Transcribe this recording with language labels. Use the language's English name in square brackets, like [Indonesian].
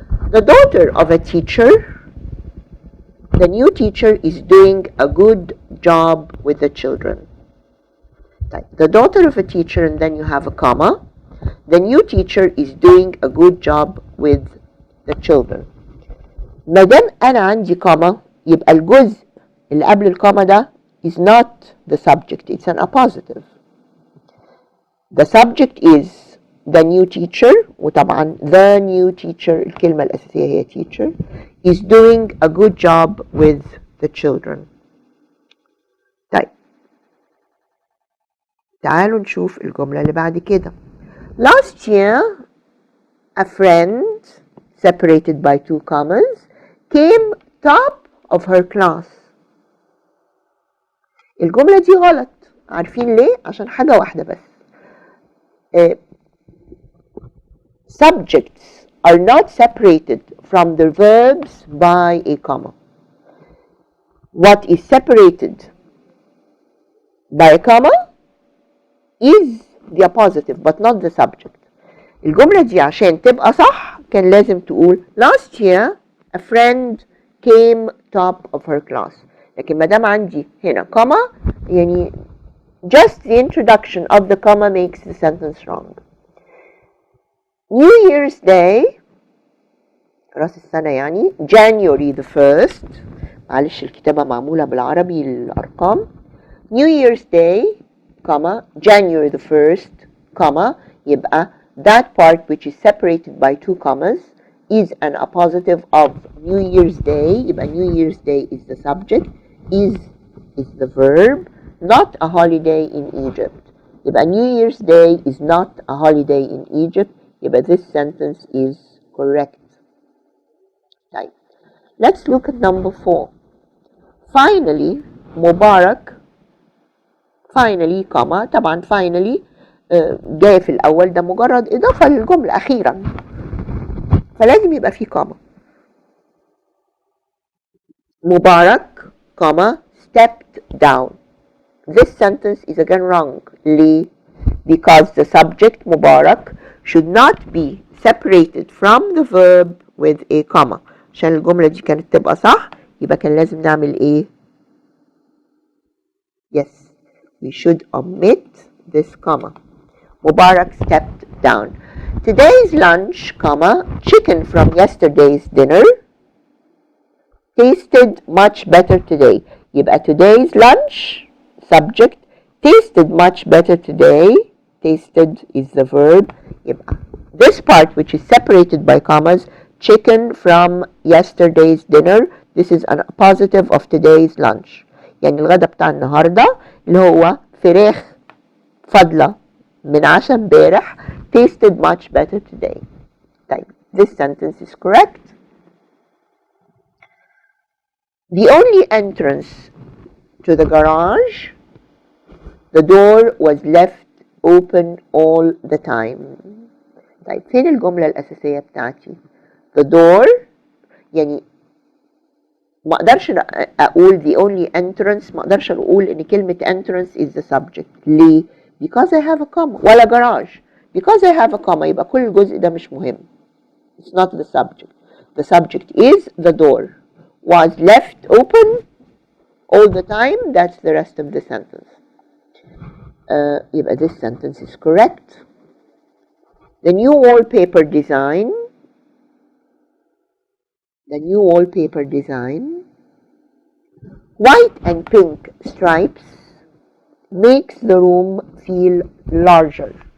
[English] The daughter of a teacher, the new teacher is doing a good job with the children. The daughter of a teacher, and then you have a comma. The new teacher is doing a good job with the children. [Arabic] ما دام أنا عندي comma يبقى الجزء اللي قبل الكوما ده [English] is not the subject, it's an appositive. The subject is the new teacher, [Arabic] وطبعا [English] the new teacher [Arabic] الكلمة الأساسية هي [English] teacher is doing a good job with the children. [Arabic] طيب تعالوا نشوف الجملة اللي بعد كده. [English] Last year a friend separated by two commas came top of her class. [Arabic] الجملة دي غلط. عارفين ليه؟ عشان حاجة واحدة بس. [English] Subjects are not separated from the verbs by a comma. What is separated by a comma is the appositive but not the subject. [Arabic] الجملة دي عشان تبقى صح كان لازم تقول [English] last year a friend came top of her class. [Arabic] لكن ما دام عندي هنا [English] comma يعني just the introduction of the comma makes the sentence wrong. New Year's Day [Arabic] رأس السنة يعني [English] January the 1st. [Arabic] معلش الكتابة معمولة بالعربي الأرقام. [English] New Year's Day comma January the 1st comma يبقى that part which is separated by two commas is an appositive of New Year's Day. يبقى New Year's Day is the subject, is the verb, not a holiday in Egypt. يبقى New Year's Day is not a holiday in Egypt. يبقى this sentence is correct. طيب let's look at number 4. Finally Mubarak finally comma [Arabic] طبعا finally جاي في الأول ده مجرد إضافة للجملة أخيرا فلازم يبقى فيه comma. [English] Mubarak comma stepped down. This sentence is again wrong. ليه؟ Because the subject Mubarak should not be separated from the verb with a comma. [Arabic] عشان الجملة دي كانت تبقى صح يبقى كان لازم نعمل ايه؟ [English] Yes, we should omit this comma. Mubarak stepped down. Today's lunch, comma, chicken from yesterday's dinner tasted much better today. يبقى today's lunch, subject, tasted much better today. Tasted is the verb. يبقى this part which is separated by commas, chicken from yesterday's dinner, this is a positive of today's lunch. [Arabic] يعني الغدا بتاع النهارده اللي هو فراخ فاضلة من عشاء امبارح [English] tasted much better today. طيب this sentence is correct. The only entrance to the garage, the door was left open all the time. [Arabic] طيب فين الجملة الأساسية بتاعتي؟ The door يعني ما اقدرش اقول the only entrance، ما اقدرش اقول ان كلمة entrance [English] is the subject. ليه؟ because I have a comma. [Arabic] ولا garage. because I have a comma يبقى كل الجزء ده مش مهم. [English] It's not the subject. The subject is the door was left open all the time. That's the rest of the sentence. يبقى this sentence is correct. The new wallpaper design, white and pink stripes makes the room feel larger.